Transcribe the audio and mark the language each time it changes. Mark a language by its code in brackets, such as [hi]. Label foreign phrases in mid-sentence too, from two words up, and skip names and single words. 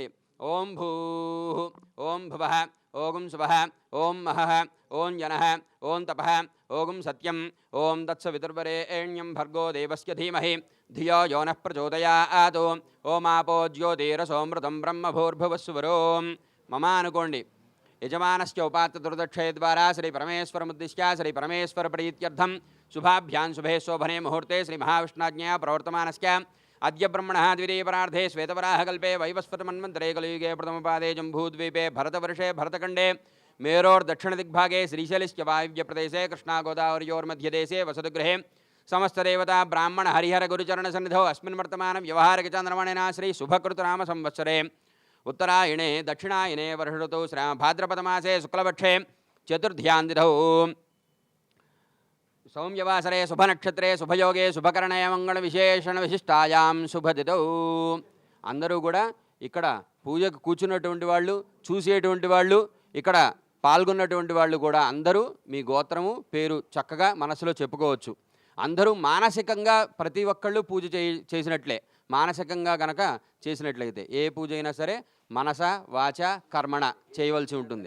[sa] ఓం భూః, ఓం భువః, ఓం శుభః, ఓం మహః, ఓం జనః, ఓం తపః, ఓం సత్యం, ఓం తత్సవితుర్వరేణ్యం భర్గో దేవస్య ధీమహి ధియో యో నః ప్రచోదయాత్. ఓమాపో జ్యోతిరసోమృతం బ్రహ్మభూర్భువస్సువరోం. మమ అనుకోండి. యజమానస్య ఉపాత్త దుర్దక్షయ ద్వారా శ్రీ పరమేశ్వరముద్దిశ్య శ్రీ పరమేశ్వర ప్రీత్యర్థం शुभाभ्यां शुभे शोभने मुहूर्ते श्रीमहाविष्णाज्ञया प्रवर्तमानस्य अद्य ब्रह्मणः द्वितीयपरार्धे श्वेतवराहकल्पे वैवस्वतमन्वन्तरे कलियुगे प्रथमपादे जम्बूद्वीपे भरतवर्षे भरतखण्डे मेरोर्दक्षिणदिग्भागे श्रीशैलस्य वायव्यप्रदेशे कृष्णागोदावर्योर्मध्यदेशे वसतगृहे समस्तदेवता ब्राह्मण हरिहर गुरुचरणसन्निधौ अस्मिन् वर्तमानं व्यवहारिकचन्द्रमणेन श्री शुभकृतनाम संवत्सरे उत्तरायणे दक्षिणायने वर्षऋतौ भाद्रपदमासे शुक्लपक्षे चतुर्थ्यान्तिथौ सौम्यवासरे शुभनक्षत्रे शुभयोगे शुभकरणे मंगल विशेषण विशिष्टायां शुभतिथौ [te] అందరూ కూడా ఇక్కడ పూజకు కూర్చున్నటువంటి వాళ్ళు చూసేటువంటి వాళ్ళు ఇక్కడ పాల్గొన్నటువంటి వాళ్ళు కూడా అందరూ మీ గోత్రము పేరు చక్కగా మనసులో చెప్పుకోవచ్చు. అందరూ మానసికంగా ప్రతి ఒక్కళ్ళు పూజ చేసినట్లే. మానసికంగా గనక చేసినట్లయితే ఏ పూజ అయినా సరే [sa] మనస వాచ కర్మణ [te] చేయవలసి ఉంటుంది.